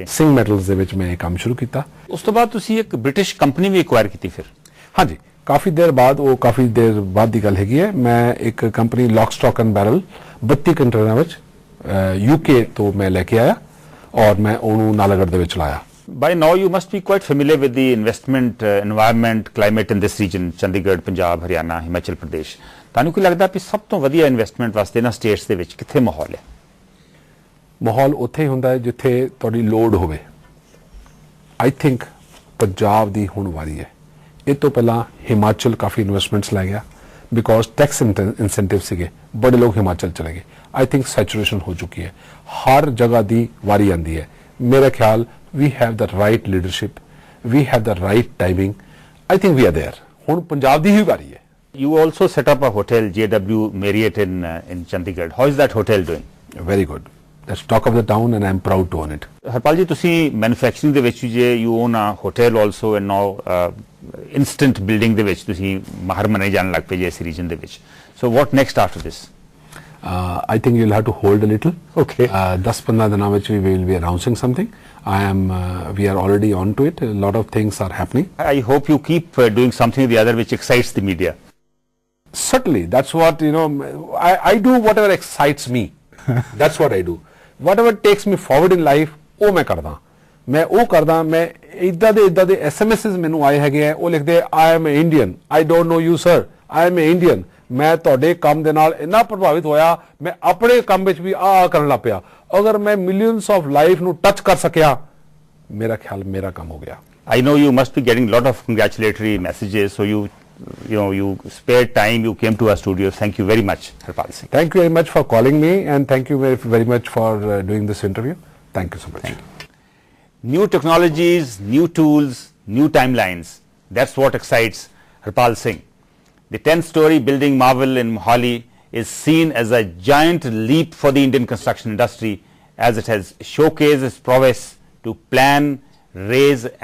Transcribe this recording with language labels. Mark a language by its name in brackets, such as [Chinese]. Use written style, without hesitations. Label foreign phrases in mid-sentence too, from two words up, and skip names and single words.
[Punjabi] ਸਿੰਘ ਮੈਟਲਸ ਦੇ ਵਿੱਚ ਮੈਂ ਇਹ ਕੰਮ ਸ਼ੁਰੂ ਕੀਤਾ ਉਸ ਤੋਂ ਬਾਅਦ ਤੁਸੀਂ ਇੱਕ ਬ੍ਰਿਟਿਸ਼ ਕੰਪਨੀ ਵੀ ਐਕਵਾਇਰ ਕੀਤੀ ਫਿਰ ਹਾਂਜੀ ਕਾਫੀ ਦੇਰ ਬਾਅਦ ਦੀ ਗੱਲ ਹੈਗੀ ਹੈ ਮੈਂ ਇੱਕ ਕੰਪਨੀ [English] lock stock and barrel [Punjabi] 32 ਕੰਟੇਨਰਾਂ ਵਿੱਚ ਯੂਕੇ ਤੋਂ ਮੈਂ ਲੈ ਕੇ ਆਇਆ ਔਰ ਮੈਂ ਉਹਨੂੰ ਨਾਲਾਗੜ੍ਹ ਦੇ ਵਿੱਚ ਲਾਇਆ [English] By now you must be quite familiar with the investment environment climate in this region Chandigarh Punjab Haryana Himachal Pradesh [Punjabi] ਤੁਹਾਨੂੰ ਕੀ ਲੱਗਦਾ ਕਿ ਸਭ ਤੋਂ ਵਧੀਆ ਇਨਵੈਸਟਮੈਂਟ ਵਾਸਤੇ ਨਾ ਸਟੇਟਸ ਦੇ ਵਿੱਚ ਕਿੱਥੇ ਮਾਹੌਲ ਹੈ ਮਾਹੌਲ ਉੱਥੇ ਹੀ ਹੁੰਦਾ ਹੈ ਜਿੱਥੇ ਤੁਹਾਡੀ ਲੋੜ ਹੋਵੇ [English] I think [Punjabi] ਪੰਜਾਬ ਦੀ ਹੁਣ ਵਾਰੀ ਹੈ ਇਹ ਤੋਂ ਪਹਿਲਾਂ ਹਿਮਾਚਲ ਕਾਫੀ ਇਨਵੈਸਟਮੈਂਟਸ ਲੈ ਗਿਆ ਬਿਕੋਜ਼ [English] tax incentive [Punjabi] ਸੀਗੇ ਬੜੇ ਲੋਕ ਹਿਮਾਚਲ ਚਲੇ ਗਏ [English] I think saturation [Punjabi] ਹੋ ਚੁੱਕੀ ਹੈ ਹਰ ਜਗ੍ਹਾ ਦੀ ਵਾਰੀ ਆਂਦੀ ਹੈ ਮੇਰਾ ਖਿਆਲ [English] we have the right leadership we have the right timing I think we are there [Punjabi] ਹੁਣ ਪੰਜਾਬ ਦੀ ਹੀ ਵਾਰੀ ਹੈ [English] You also set up a hotel JW Marriott in Chandigarh how is that hotel doing Very good that's talk of the town and I am proud to own it [Punjabi] ਹਰਪਾਲ ਜੀ ਤੁਸੀਂ ਮੈਨੂਫੈਕਚਰਿੰਗ ਦੇ ਵਿੱਚ ਜੇ [English] you own a hotel also and now instant building [Punjabi] ਦੇ ਵਿੱਚ ਤੁਸੀਂ ਮਾਹਰ ਮੰਨੇ ਜਾਣ ਲੱਗ ਪਏ ਜੇ ਇਸ ਰੀਜਨ ਦੇ ਵਿੱਚ [English] so what next after this I think you'll have to hold a little. Okay. [Punjabi] 10-15 ਦਿਨਾਂ ਵਿੱਚ [English] we will be announcing something. We are already on to it. A lot of things are happening. I hope you keep doing something or the other which excites the media. Certainly, that's what I do. Whatever excites me, that's what I do. Whatever takes me forward in life, [Punjabi] ਉਹ ਮੈਂ ਕਰਦਾ. ਮੈਂ ਉਹ ਕਰਦਾ. ਮੈਂ ਇਦਾਂ ਦੇ SMSs ਮੈਨੂੰ ਆਏ ਹੈਗੇ ਆ. ਉਹ ਲਿਖਦੇ [English] I am an Indian. I don't know you, sir. I am an Indian. [Punjabi] ਮੈਂ ਤੁਹਾਡੇ ਕੰਮ ਦੇ ਨਾਲ ਇੰਨਾ ਪ੍ਰਭਾਵਿਤ ਹੋਇਆ ਮੈਂ ਆਪਣੇ ਕੰਮ ਵਿੱਚ ਵੀ ਆ ਕਰਨ ਲੱਗ ਪਿਆ ਅਗਰ ਮੈਂ [English] millions of life [Punjabi] ਨੂੰ ਟੱਚ ਕਰ ਸਕਿਆ ਮੇਰਾ ਖਿਆਲ ਮੇਰਾ ਕੰਮ ਹੋ ਗਿਆ [English] I know you must be getting a lot of congratulatory messages so you spared time you came to our studio thank you very much Harpal Singh Thank you very much for calling me and thank you very much for doing this interview thank you so much New technologies new tools new timelines that's what excites Harpal Singh The 10-story building marvel in Mohali is seen as a giant leap for the Indian construction industry as it has showcased its prowess to plan, raise and deliver.